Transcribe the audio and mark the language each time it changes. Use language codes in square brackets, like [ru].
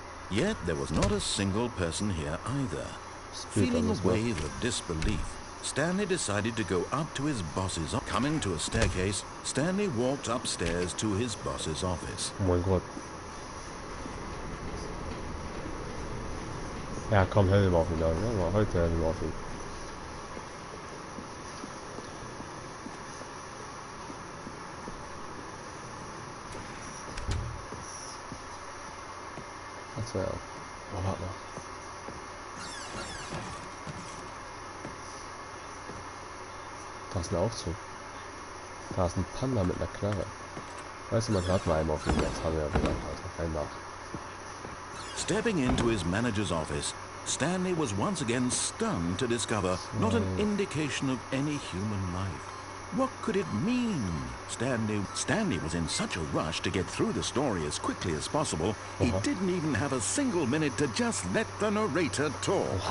[en] Yet there was not a single person here either. Feeling a wave of disbelief, Stanley decided to go up to his boss's office. Coming to a staircase, Stanley walked upstairs to his boss's office. [de] Oh mein Gott. Ja, komm, hör mal auf ihn an. Ja, heute hör mal auf ihn. Ja. Oh, warte mal. Da ist ein Aufzug. Da ist ein Panda mit einer Knarre. Weißt du, man hört mal einmal auf ihn. Jetzt haben wir ja gesagt, also kein Nach. [en] Stepping into his manager's office, Stanley was once again stunned to discover not an indication of any human life. What could it mean? Stanley was in such a rush to get through the story as quickly as possible, he didn't even have a single minute to just let the narrator talk.